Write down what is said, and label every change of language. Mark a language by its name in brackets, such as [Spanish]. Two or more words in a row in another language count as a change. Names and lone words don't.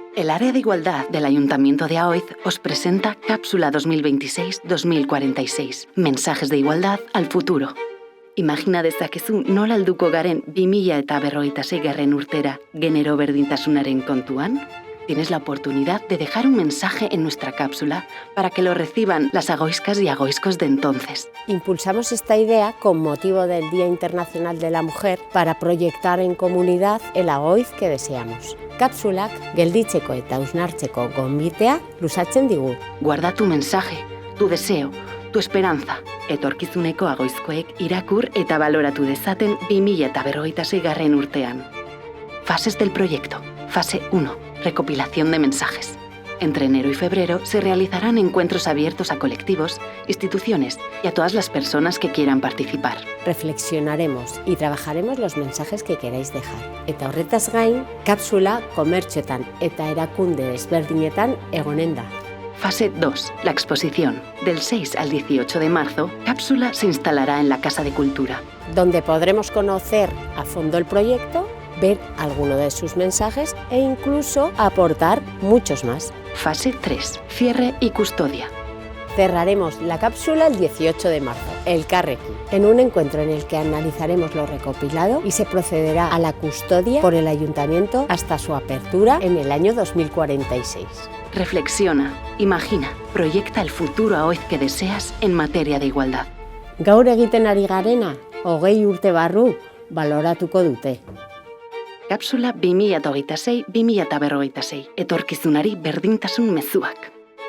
[Spanish] El área de igualdad del Ayuntamiento de Aoiz os presenta Cápsula 2026-2046. Mensajes de igualdad al futuro. [Basque] Imagina dezakezu nola helduko garen 2056 urtera genero berdintasunaren kontuan? [Spanish] Tienes la oportunidad de dejar un mensaje en nuestra cápsula para que lo reciban las agoiscas y agoiscos de entonces. Impulsamos esta idea con motivo del Día Internacional de la Mujer para proyectar en comunidad el Agoiz que deseamos. [Basque] Kapsulak gelditzeko eta hausnartzeko gonbitea luzatzen digu. [Spanish] Guarda tu mensaje, tu deseo, tu esperanza. [Basque] Etorkizuneko agoizkoek irakur eta baloratu dezaten 2056 urtean. [Spanish] Fases del proyecto. Fase 1. Recopilación de mensajes. Entre enero y febrero se realizarán encuentros abiertos a colectivos, instituciones y a todas las personas que quieran participar. Reflexionaremos y trabajaremos los mensajes que queráis dejar. [Basque] Eta horretaz gain, kapsula komertxoetan eta erakunde ezberdinetan egonen da. [Spanish] Fase 2. La exposición. Del 6 al 18 de marzo, Cápsula se instalará en la Casa de Cultura, donde podremos conocer a fondo el proyecto, ver alguno de sus mensajes e incluso aportar muchos más. Fase 3. Cierre y custodia. Cerraremos la cápsula el 18 de marzo, Elkarrekin, en un encuentro en el que analizaremos lo recopilado y se procederá a la custodia por el Ayuntamiento hasta su apertura en el año 2046. Reflexiona, imagina, proyecta el futuro Aoiz que deseas en materia de igualdad. [Basque] Gaur egiten ari garena, 20 urte barru, baloratuko dute. [Spanish] Cápsula 2026-2056. [Basque] Etorkizunari berdintasun mezuak.